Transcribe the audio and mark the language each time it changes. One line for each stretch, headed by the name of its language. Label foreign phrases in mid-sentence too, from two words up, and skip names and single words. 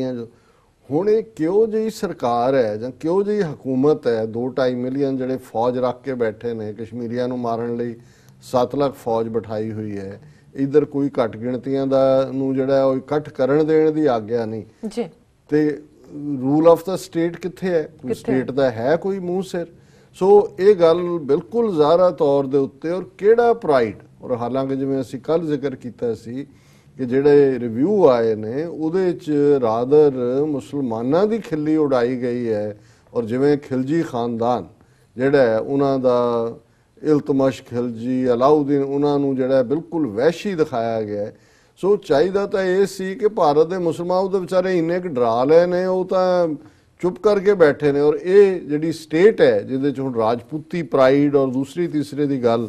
Punjabi: ਜੋ ਹੁਣ ਯੇ ਕਿਹੋ ਜੀ ਸਰਕਾਰ ਹੈ ਜਾਂ ਕਿਹੋ ਜੀ ਹਕੂਮਤ ਹੈ, 2-2.5 ਮਿਲੀਅਨ ਜਿਹੜੇ ਫੌਜ ਰੱਖ ਕੇ ਬੈਠੇ ਨੇ ਕਸ਼ਮੀਰੀਆਂ ਨੂੰ ਮਾਰਨ ਲਈ, 7 ਲੱਖ ਫੌਜ ਬਿਠਾਈ ਹੋਈ ਹੈ। ਇਧਰ ਕੋਈ ਘੱਟ ਗਿਣਤੀਆਂ ਦਾ ਨੂੰ ਜਿਹੜਾ ਇਕੱਠ ਕਰਨ ਦੇਣ ਦੀ ਆਗਿਆ ਨਹੀਂ ਜੀ। ते
English: rule of the state
Punjabi: ਕਿੱਥੇ ਹੈ, ਕੋਈ ਸਟੇਟ ਦਾ ਹੈ ਕੋਈ ਮੂੰਹ ਸਿਰ। ਸੋ ਯੇ ਗੱਲ ਬਿਲਕੁਲ ਜ਼ਾਹਰਾ ਤੌਰ ਦੇ ਉੱਤੇ, ਔਰ ਕਿਹੜਾ ਪ੍ਰਾਈਡ। ਔਰ ਹਾਲਾਂਕਿ ਜਿਵੇਂ ਅਸੀਂ ਕੱਲ੍ਹ ਜ਼ਿਕਰ ਕੀਤਾ ਸੀ ਕਿ ਜਿਹੜੇ ਰੀਵਿਊ ਆਏ ਨੇ ਉਹਦੇ ਚ ਰਾਦਰ ਮੁਸਲਮਾਨਾਂ ਦੀ ਖਿੱਲੀ ਉਡਾਈ ਗਈ ਹੈ, ਔਰ ਜਿਵੇਂ ਖਿਲਜੀ ਖ਼ਾਨਦਾਨ ਜਿਹੜਾ ਹੈ ਉਨ੍ਹਾਂ ਦਾ ਇਲਤਮਸ਼ ਖਿਲਜੀ, ਅਲਾਉਦੀਨ, ਉਹਨਾਂ ਨੂੰ ਜਿਹੜਾ ਬਿਲਕੁਲ ਵਹਿਸ਼ੀ ਦਿਖਾਇਆ ਗਿਆ। ਸੋ ਚਾਹੀਦਾ ਤਾਂ ਇਹ ਸੀ ਕਿ ਭਾਰਤ ਦੇ ਮੁਸਲਮਾਨ ਉਹਦੇ ਵਿਚਾਰੇ ਇੰਨੇ ਕੁ ਡਰਾ ਲਏ ਨੇ, ਉਹ ਤਾਂ ਚੁੱਪ ਕਰਕੇ ਬੈਠੇ ਨੇ। ਔਰ ਇਹ ਜਿਹੜੀ ਸਟੇਟ ਹੈ ਜਿਹਦੇ 'ਚ ਹੁਣ ਰਾਜਪੂਤੀ ਪ੍ਰਾਈਡ ਔਰ ਦੂਸਰੀ ਤੀਸਰੇ ਦੀ ਗੱਲ।